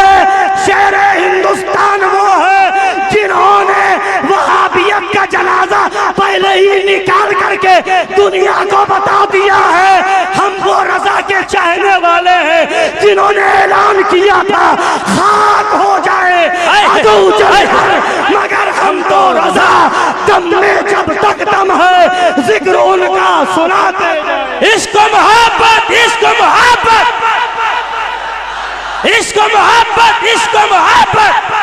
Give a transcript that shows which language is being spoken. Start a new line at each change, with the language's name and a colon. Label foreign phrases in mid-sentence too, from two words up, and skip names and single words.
Urdu: شیر ہندوستان وہ ہے جنہوں نے وہابیت کا جنازہ پہلے ہی نکال کر کے دنیا کو بتا دیا ہے۔ ہم وہ رضا کے چاہنے والے ہیں جنہوں نے اعلان کیا تھا خاک ہو جائے عدو جلال، مگر ہم تو رضا دم میں جب تک دم ہے ذکر ان کا سناتے جائیں۔ عشق و محبت، عشق و محبت، عشق و محبت، عشق و محبت۔